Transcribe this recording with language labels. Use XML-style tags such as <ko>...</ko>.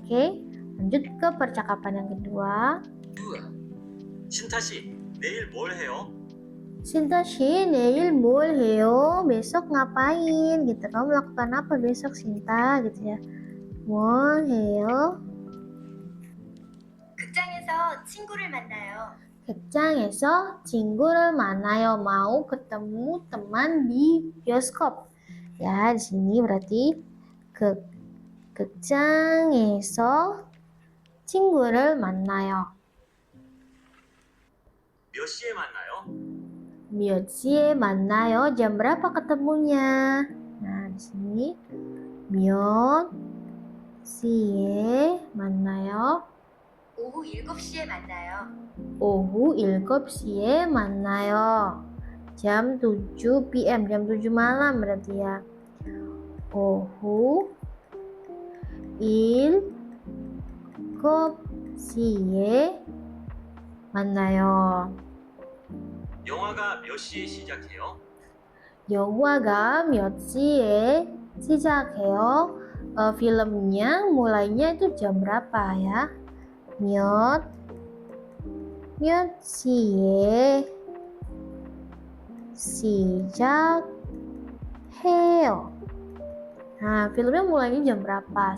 <id>Oke, lanjut ke percakapan yang kedua.</id> <ko>2. 신타 씨, 내일 뭘 해요? Sinta Shi, 내일 뭘 해요?</ko> <id>Besok ngapain? Gitu. Kamu melakukan apa besok, Sinta? Gitu ya.</id> <ko>뭘 해요? 극장에서 친구를 만나요. 극장에서 친구를 만나요.</ko> <id>Mau ketemu teman di bioskop. Ya, di sini berarti</id> <ko>극장에서 친구를 만나요. 몇 시에 만나요? 몇 시에 만나요?</ko> <id>Jam berapa ketemunya? Nah, di sini</id> <ko>몇 시에 만나요? 오후 7시에 만나요. 오후 7시에 만나요.</ko> <id>Jam 7 PM, jam 7 malam berarti ya.</id> <ko>오후 7시에 만나요. 영화가 몇 시에 시작해요? 영화가 몇 시에 시작해요?</ko> <id>Filmnya mulainya itu jam berapa ya?</id> <ko>몇 시에 시작해요?</ko> <id>Nah, filmnya mulainya jam berapa?</id>